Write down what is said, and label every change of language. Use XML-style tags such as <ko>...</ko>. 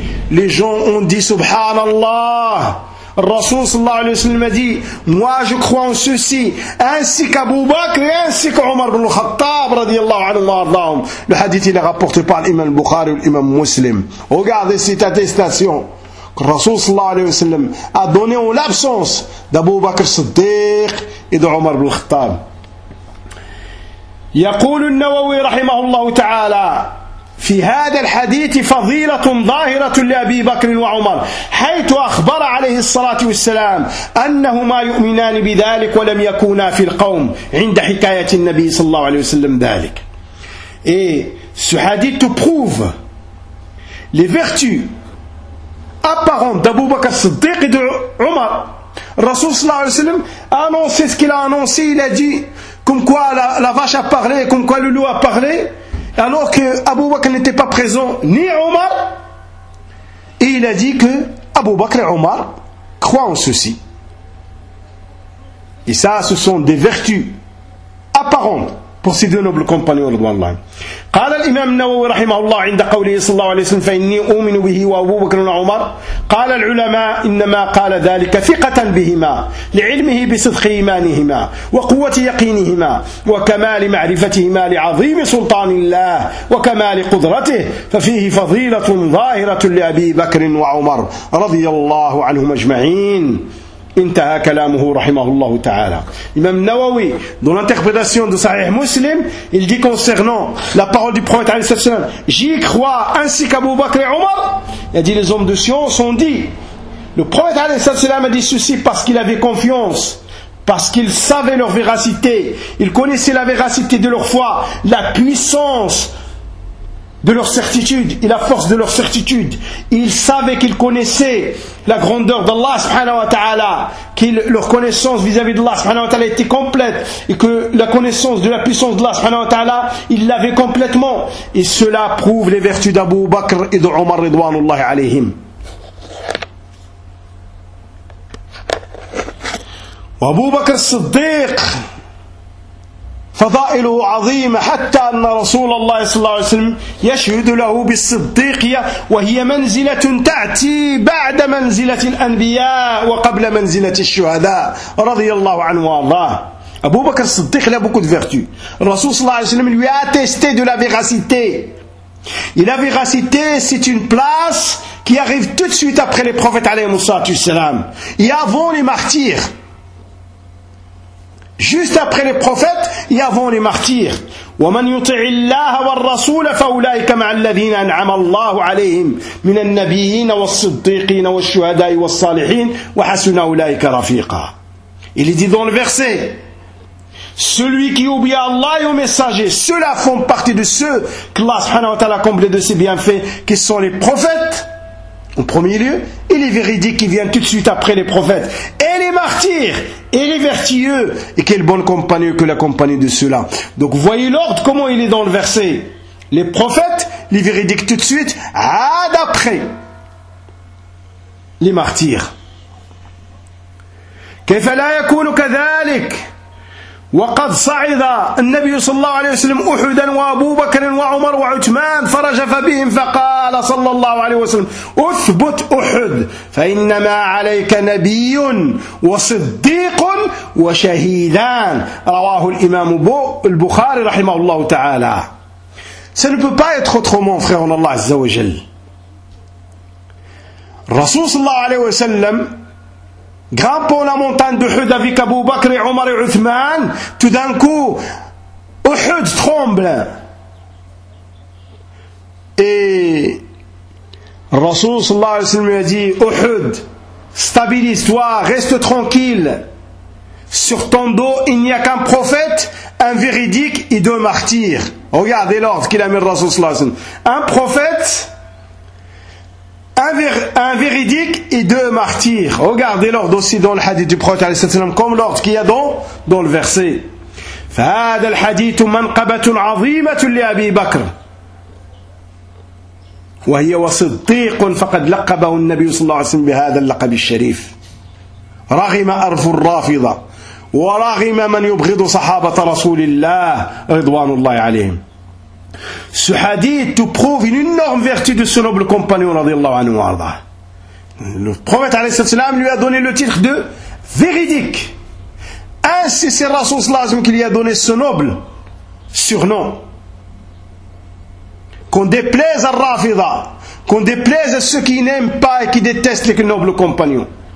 <fr>Les gens ont dit, Subhanallah, Rasoul sallallahu alayhi wa sallam a dit, moi je crois en ceci, ainsi qu'Abou Bakr et ainsi qu'Omar ibn al-Khattab radiyallahu anhu. Le hadith il est rapporté par l'imam Bukhari ou l'imam Muslim. Regardez cette attestation que Rasoul sallallahu alayhi wa sallam a donné en l'absence d'Abou Bakr Siddiq et d'Omar ibn al-Khattab.</fr> <ar>Yaqulu al-Nawawi rahimahullahu ta'ala, في هذا الحديث فضيلة ظاهرة لأبي بكر وعمر حيث أخبر عليه الصلاة والسلام أنهما يؤمنان بذلك ولم يكونا في القوم عند حكاية النبي صلى الله عليه وسلم ذلك.</ar> <fr>Et ce hadith prouve les vertus apparentes d'Abu Bakr Siddiq et d'Omar. Rasoul صلى الله عليه وسلم a annoncé ce qu'il a annoncé, il a dit comme quoi la vache a parlé, comme quoi le loup a parlé. Alors que Abu Bakr n'était pas présent, ni Omar, et il a dit que Abu Bakr et Omar croient en ceci. Et ça, ce sont des vertus apparentes pour ces deux nobles compagnons de Allah.</fr> <ar>قال الإمام النووي رحمه الله عند قوله صلى الله عليه وسلم فإني أؤمن به وأبو بكر وعمر قال العلماء إنما قال ذلك ثقة بهما لعلمه بصدق إيمانهما وقوة يقينهما وكمال معرفتهما لعظيم سلطان الله وكمال قدرته ففيه فضيلة ظاهرة لأبي بكر وعمر رضي الله عنهم أجمعين. انتهى كلامه رحمه الله تعالى.</ar> <fr>Imam Nawawi, dans l'interprétation de Sahih Muslim, il dit concernant la parole du prophète عليه السلام, j'y crois ainsi qu'Abu Bakr et Omar. Il a dit, les hommes de science ont dit, le prophète عليه السلام a dit ceci parce qu'il avait confiance, parce qu'il savait leur véracité, il connaissait la véracité de leur foi, la puissance de leur certitude et la force de leur certitude. Ils savaient qu'ils connaissaient la grandeur d'Allah subhanahu wa ta'ala, que leur connaissance vis-à-vis d'Allah subhanahu wa ta'ala était complète, et que la connaissance de la puissance d'Allah subhanahu wa ta'ala, ils l'avaient complètement. Et cela prouve les vertus d'Abu Bakr et d'Omar ridwanullahi alayhim.</fr> <ar>Abu Bakr Siddiq فضائله عظيمة حتى أن رسول الله صلى الله عليه وسلم يشهد له بالصديقية وهي منزلة تأتي بعد منزلة الأنبياء وقبل منزلة الشهداء رضي الله عنه والله. أبو بكر الصديق لا بكت فيرتو الرسول صلى الله عليه وسلم</ar> <fr>lui a attesté de la véracité et la véracité c'est une place qui arrive tout de suite après les prophètes عليهم الصلاة والسلام et avant les martyrs. Juste après les prophètes et avant les martyrs.</fr> <ar>وَمَنْ يُطِعِ اللَّهَ وَالرَّسُولَ فَأُولَٰئِكَ مَعَ الَّذِينَ أَنْعَمَ اللَّهُ عَلَيْهِمْ مِنَ النَّبِيِّينَ وَالصِّدِّيقِينَ وَالشُّهَدَاءِ وَالصَّالِحِينَ وَحَسُنَ أُولَٰئِكَ رَفِيقًا.</ar> <fr>Il est dit dans le verset, celui qui obéit à Allah et au messager, ceux-là font partie de ceux qu'Allah subhanahu wa ta'ala a comblé de ses bienfaits, qui sont les prophètes en premier lieu, et les véridiques qui viennent tout de suite après les prophètes, et les martyrs, et les vertueux, et quelle bonne compagnie que la compagnie de ceux-là. Donc vous voyez l'ordre, comment il est dans le verset. Les prophètes, les véridiques tout de suite, d'après les martyrs.</fr> <ar>كيف لا يكون كذلك وقد صعد النبي صلى الله عليه وسلم أحدا وأبو بكر وعمر وعثمان فرجف بهم فقال صلى الله عليه وسلم أثبت أحد فإنما عليك نبي وصديق وشهيدان رواه الإمام البخاري رحمه الله تعالى.</ar> <fr>Ça ne peut pas être autrement, frère en Allah عز وجل. Rasul صلى الله عليه وسلم grimpant la montagne de Uhud avec Abu Bakr et Omar et Uthman, tout d'un coup, Uhud tremble. Et Rasoul sallallahu alayhi wa sallam a dit, Uhud, stabilise-toi, reste tranquille. Sur ton dos, il n'y a qu'un prophète, un véridique et deux martyrs. Regardez l'ordre qu'il a mis Rasoul sallallahu alayhi wa sallam. Un prophète, un véridique et deux martyrs. Regardez l'ordre aussi dans le hadith du prophète sallallahu alayhi wa sallam, comme l'ordre qu'il y a dans le verset.</fr> <ar>فَهَذَا الْحَدِيثُ مَنْقَبَةٌ عَظِيمَةٌ لِأَبِي بَكْرٍ وهي وصديق فقد لقبه النبي صلى الله عليه وسلم بهذا اللقب الشريف رغم أرف الرافضة ورغم من يبغض صحابة رسول الله رضوان الله عليهم</ar> <fr>Ce hadith te prouve une énorme vertu de ce noble compagnon</fr> <ar>radiyallahu anhu wa arda.</ar> <fr>Le prophète alayhi salam lui a donné le titre de véridique. Ainsi c'est Rasoul sallallahu alayhi qui lui a donné ce noble surnom. Qu'on déplaise à Rafida, qu'on déplaise à ceux qui n'aiment pas et qui détestent les nobles compagnons.</fr>